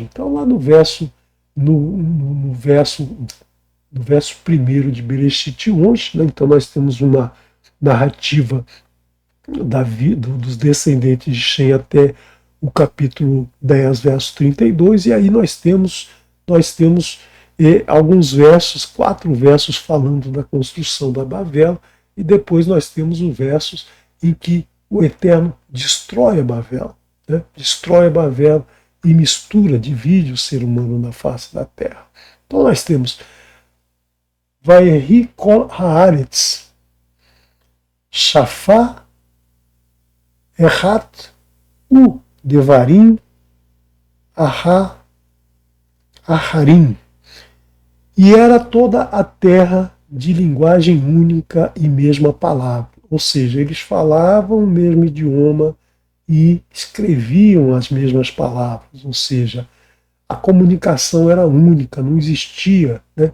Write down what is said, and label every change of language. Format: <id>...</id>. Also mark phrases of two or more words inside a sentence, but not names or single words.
<pt>Então, lá no verso 1 de Bereshit 11, né, então nós temos uma narrativa da vida dos descendentes de Shem até o capítulo 10, verso 32, e aí nós temos alguns versos, 4 versos falando da construção da Bavel, e depois nós temos os versos em que o Eterno destrói a Bavel, né? Destrói a Bavel e mistura, divide o ser humano na face da terra. Então nós temos</pt> <he>ויהי כל הארץ שפה אחת ודברים אחדים.</he> <pt>E era toda a terra de linguagem única e mesma palavra. Ou seja, eles falavam o mesmo idioma e escreviam as mesmas palavras. Ou seja, a comunicação era única, não existia, né?</pt>